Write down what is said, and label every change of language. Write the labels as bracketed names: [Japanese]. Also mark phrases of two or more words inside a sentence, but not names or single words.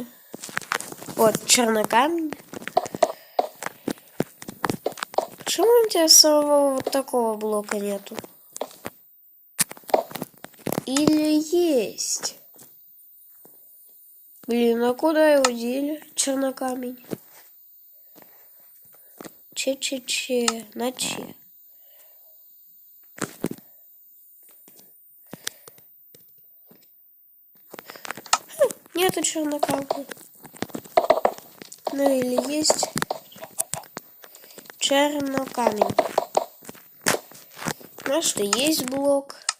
[Russian] Вот, чернокамень. Почему у тебя самого вот такого блока нету? Или есть? Блин, а куда его дели? Чернокамень. Че-че-че. На че? Нету чернокамня. Ну или есть чернокамень. Может, и есть блок.